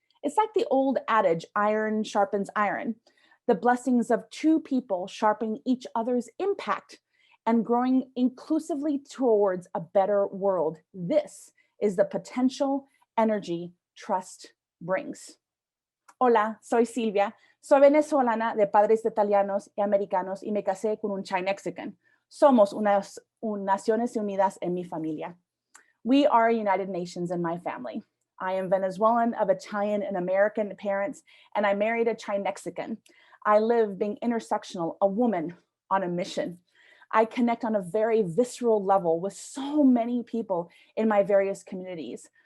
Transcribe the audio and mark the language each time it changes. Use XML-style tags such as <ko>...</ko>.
<en>It's like the old adage, iron sharpens iron. The blessings of two people sharpening each other's impact and growing inclusively towards a better world. This is the potential energy trust brings.</en> <es>Hola, soy Silvia. Soy venezolana de padres italianos y americanos y me casé con un Chi-Mexican. Somos Naciones Unidas en mi familia.</es> <en>We are United Nations in my family. I am Venezuelan of Italian and American parents, and I married a Chi-Mexican. I live being intersectional, a woman on a mission. I connect on a very visceral level with so many people in my various communities.</en>